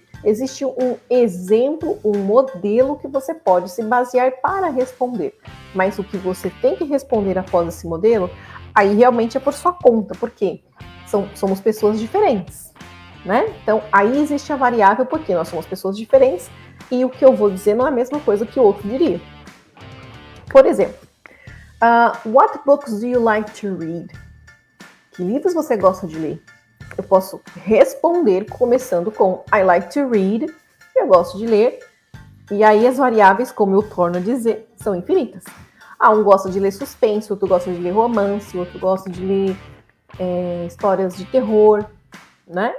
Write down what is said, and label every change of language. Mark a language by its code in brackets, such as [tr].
[pt] Existe um exemplo, um modelo que você pode se basear para responder. Mas o que você tem que responder após esse modelo, aí realmente é por sua conta, porque somos pessoas diferentes, né? Então, aí existe a variável, porque nós somos pessoas diferentes e o que eu vou dizer não é a mesma coisa que o outro diria. Por exemplo, [en] what books do you like to read? [pt] Que livros você gosta de ler? Eu posso responder começando com [en] I like to read, [pt] eu gosto de ler, e aí as variáveis, como eu torno a dizer, são infinitas. Um gosta de ler suspense, outro gosta de ler romance, outro gosta de ler histórias de terror, né?